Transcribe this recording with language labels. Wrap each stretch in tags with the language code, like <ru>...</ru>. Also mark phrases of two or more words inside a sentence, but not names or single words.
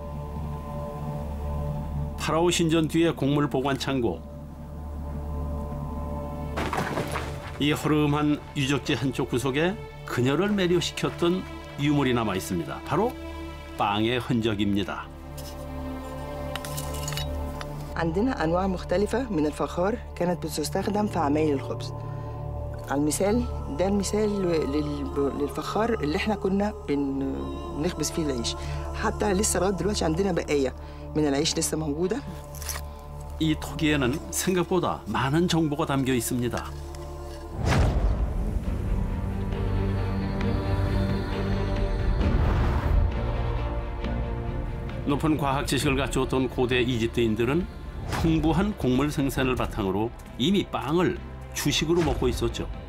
<ko>파라오 신전 뒤의 곡물 보관 창고. 이 허름한 유적지 한쪽 구석에 그녀를 매료시켰던 유물이 남아 있습니다. 바로 빵의 흔적입니다.</ko> <ar>عندنا أنواع مختلفة من الفخار كانت بتستخدم في عمايل الخبز. على المثال ده المثال للفخار اللي احنا كنا بنخبز فيه العيش. حتى لسه لغاية دلوقتي عندنا بقايا من العيش لسه موجودة.</ar> <ko>이 토기에는 생각보다 많은 정보가 담겨 있습니다. 높은 과학 지식을 갖추었던 고대 이집트인들은 풍부한 곡물 생산을 바탕으로 이미 빵을 주식으로 먹고 있었죠.</ko>